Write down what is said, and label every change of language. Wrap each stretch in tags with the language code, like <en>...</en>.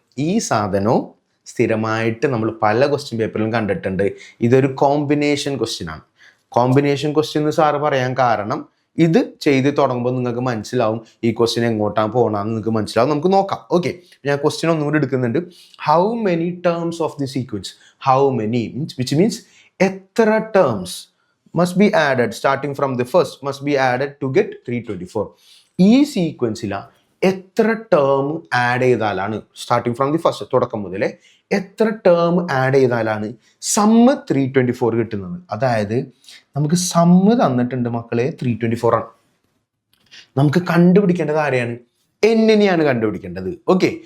<ml>ഈ സാധനവും സ്ഥിരമായിട്ട് നമ്മൾ പല ക്വസ്റ്റ്യൻ പേപ്പറിലും കണ്ടിട്ടുണ്ട്. ഇതൊരു കോമ്പിനേഷൻ ക്വസ്റ്റ്യൻ ആണ്. കോമ്പിനേഷൻ ക്വസ്റ്റ്യൻ എന്ന് സാറ് പറയാൻ കാരണം ഇത് ചെയ്ത് തുടങ്ങുമ്പോൾ നിങ്ങൾക്ക് മനസ്സിലാവും ഈ ക്വസ്റ്റ്യൻ എങ്ങോട്ടാണ് പോകണമെന്ന് നിങ്ങൾക്ക് മനസ്സിലാവും. നമുക്ക് നോക്കാം. ഓക്കെ. ഞാൻ ക്വസ്റ്റ്യൻ ഒന്നുകൂടി എടുക്കുന്നുണ്ട്.</ml> <en>How many terms of the sequence? How many which means</en> <ml>എത്ര</ml> <en>Terms must be added starting from the first must be added to get 324.</en> <ml>ഈ സീക്വൻസില എത്ര ടേം ആഡ് ചെയ്താലാണ്</ml> <en>starting from the first</en> <ml>തുടക്കം മുതലേ എത്ര ടേം ആഡ് ചെയ്താലാണ് sum 324 കിട്ടുന്നത്? അതായത് നമുക്ക് സമ്മ് തന്നിട്ടുണ്ട് മക്കളെ 324 ആണ്. നമുക്ക് കണ്ടുപിടിക്കേണ്ടത് ആരെയാണ്? n കണ്ടുപിടിക്കേണ്ടത്. ഓക്കെ.</ml>